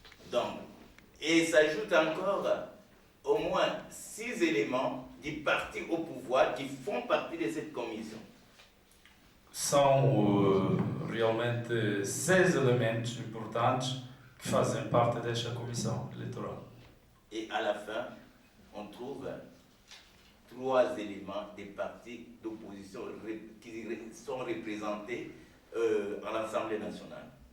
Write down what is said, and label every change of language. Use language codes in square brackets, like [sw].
[fr] Donc, et s'ajoute encore au moins 6 éléments du parti au pouvoir qui font partie de cette commission. [pt] São realmente 6 elementos importantes que fazem parte desta comissão eleitoral. [fr] Et à la fin, on trouve 3 éléments des partis d'opposition qui sont représentés à l'Assemblée nationale.